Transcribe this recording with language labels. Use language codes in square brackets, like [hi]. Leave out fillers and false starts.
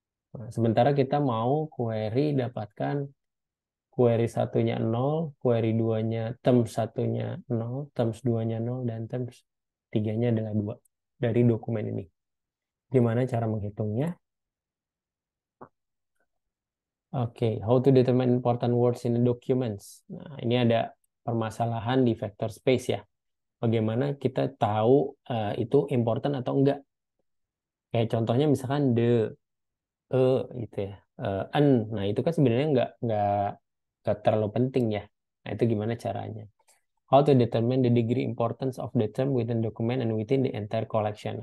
[id] Nah, sementara kita mau query dapatkan query 1-nya 0, query 2-nya, terms 1-nya 0, terms 2-nya 0, dan terms 3-nya adalah 2 dari dokumen ini. Gimana cara menghitungnya? [en] Oke, how to determine important words in the documents. [id] Nah, ini ada permasalahan di vector space ya. Bagaimana kita tahu itu important atau enggak? Kayak contohnya misalkan e gitu ya, an. Nah itu kan sebenarnya nggak terlalu penting ya. Nah itu gimana caranya? [en] How to determine the degree importance of the term within document and within the entire collection.